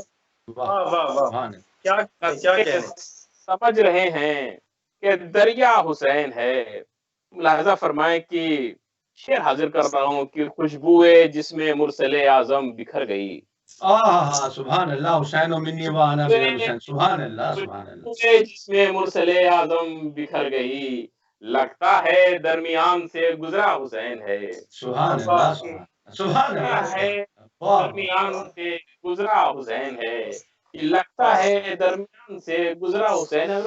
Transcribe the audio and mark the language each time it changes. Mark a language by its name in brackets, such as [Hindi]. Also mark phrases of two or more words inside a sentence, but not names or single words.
[Urdu] سمجھ رہے ہیں کہ دریا حسین ہے. ملاحظہ فرمائیں کہ شعر حاضر کر رہا ہوں کہ خوشبوئے جس میں مرسل اعظم بکھر گئی. [Arabic] سبحان اللہ, حسین و منی و انا من حسین. سبحان اللہ. [Urdu] جس میں مرسل اعظم بکھر گئی, لگتا ہے درمیان سے گزرا حسین ہے. [Arabic] سبحان اللہ. [Urdu] درمیان سے گزرا حسین ہے, لگتا ہے درمیان سے گزرا حسین ہے.